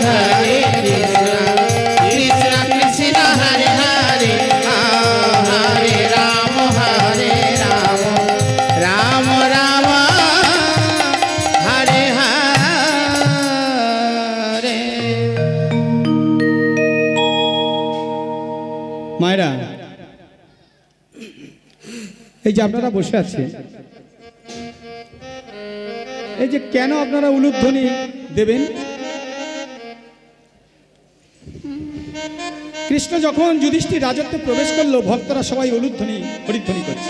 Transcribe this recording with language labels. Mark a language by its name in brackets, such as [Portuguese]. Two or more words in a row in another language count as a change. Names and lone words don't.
[Sanskrit] कृष्ण कृष्ण हरे हरे, हरे राम राम राम हरे हरे। [Bangla] মায়েরা, এই যে আপনারা বসে আছেন, এই যে কেন আপনারা উলুধ্বনি দেবেন? কৃষ্ণ যখন যুধিষ্ঠির রাজত্বে প্রবেশ করলো, ভক্তরা সবাই উলুধ্বনি হরিধ্বনি করছে।